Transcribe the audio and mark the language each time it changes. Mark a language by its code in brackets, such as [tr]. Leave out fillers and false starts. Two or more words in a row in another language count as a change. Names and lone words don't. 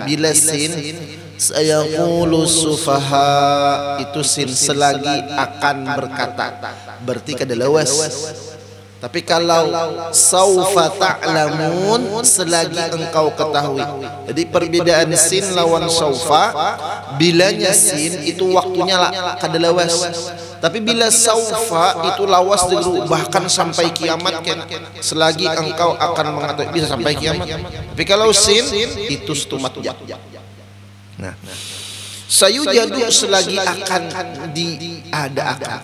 [bjn] Bila sin [ar] سيقول السفهاء [bjn] itu sin selagi akan berkata, berarti kada lawas. Tapi kalau [ar] سوف تعلمون [bjn] selagi engkau ketahui. Jadi perbedaan sin lawan saufa, bilanya sin itu waktunya kada lawas. Tapi bila saufa itu lawas dulu bahkan sampai kiamat kan, selagi engkau akan mengetahui bisa sampai kiamat. Tapi kalau sin itu stumat jak. Nah, sayujadu selagi akan diadakan.